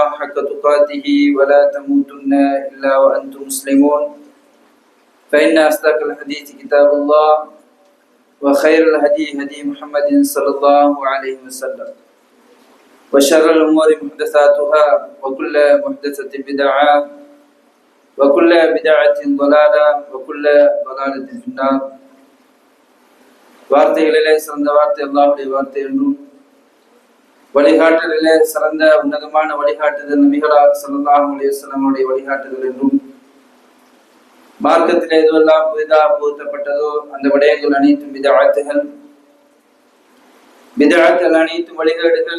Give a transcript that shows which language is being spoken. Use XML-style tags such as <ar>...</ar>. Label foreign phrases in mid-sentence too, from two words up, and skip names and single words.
<ar>حق تقاته ولا تموتن إلا وأنتم مسلمون فإن أصدق الحديث كتاب الله وخير الهدي هدي محمد صلى الله عليه وسلم وشر الأمور محدثاتها وكل محدثة بدعة وكل بدعة ضلالة وكل ضلالة في النار</ar> <ta>வார்த்தைகளிலே சிறந்த வார்த்தை அல்லாஹ்வுடைய வார்த்தை என்றும் வழிகாட்டுதலிலே சிறந்த உன்னதமான வழிகாட்டுதல் நபிகளார்</ta> <ar>صلى الله عليه وسلم</ar> <ta>உடைய வழிகாட்டுதல் என்றும் மார்க்கத்திலே எதுவெல்லாம் புதிதாக புகுத்தப்பட்டதோ அந்த விடயங்கள் அனைத்தும் பிதஅத்துகள் அனைத்தும் வழிகேடுகள்.</ta>